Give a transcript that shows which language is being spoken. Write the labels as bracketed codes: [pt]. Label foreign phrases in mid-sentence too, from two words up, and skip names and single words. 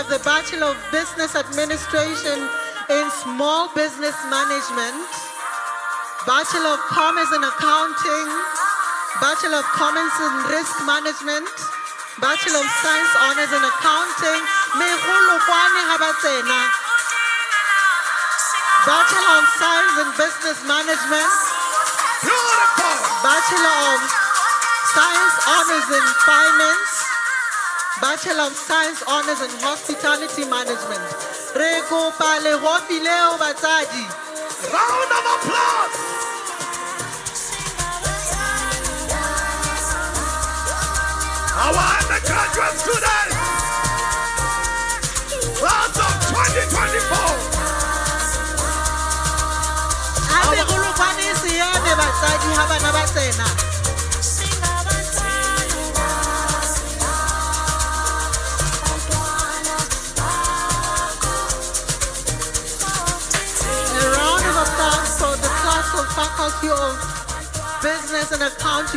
[en] the Bachelor of Business Administration in Small Business Management, Bachelor of Commerce in Accounting, Bachelor of Commerce in Risk Management, Bachelor of Science Honors in Accounting, [tn] Megolokwane ha ba tsena. [en] Bachelor of Science in Business Management, Beautiful. Bachelor of Science Honors in Finance, Bachelor of Science Honors in Hospitality Management. [tn] Re kopa lehofi leo batsadi. [en] Round of applause. Our undergraduate students. Class of 2024. [tn] A megolokwane se eme batsadi ha bana ba tsena. [en] Faculty of Business and Accounting.